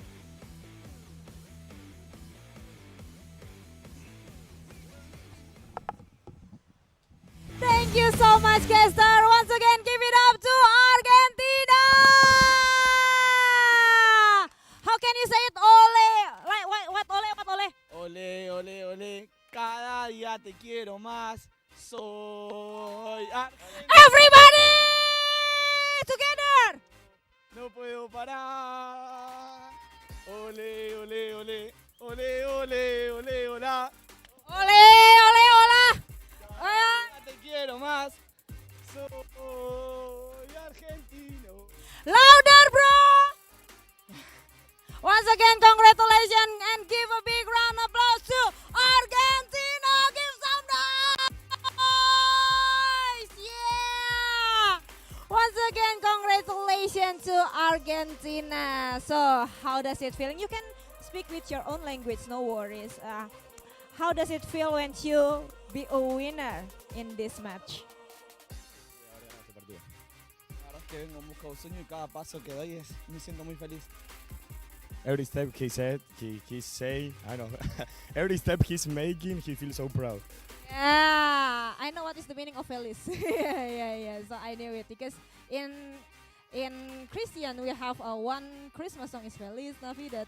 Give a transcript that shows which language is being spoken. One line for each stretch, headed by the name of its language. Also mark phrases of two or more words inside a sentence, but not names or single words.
English: Thank you so much, Kester. Once again, give it up to Argentina. How can you say it? Ole. Like what? Ole. What?
Spanish: Ole. Ole, ole, ole. Cada día te quiero más. Soy
English: Everybody together.
Spanish: No puedo parar. Ole, ole, ole. Ole, ole, ole, hola. Ole, ole, hola. Te quiero más. Soy argentino.
English: Louder, bro. Once again, congratulations and give a big round of applause to Argentina. Give some noise. Yeah. Once again, congratulations to Argentina. So, how does it feel? You can speak with your own language, no worries. How does it feel when you be a winner in this match?
Spanish: La verdad es que vengo en busca de un sueño y cada paso que doy me siento muy feliz.
English: Every step he say, I know. Every step he's making, he feels so proud. Yeah, I know what is the meaning of feliz. yeah. So I knew it because in Christian we have one Christmas song is Feliz Navidad.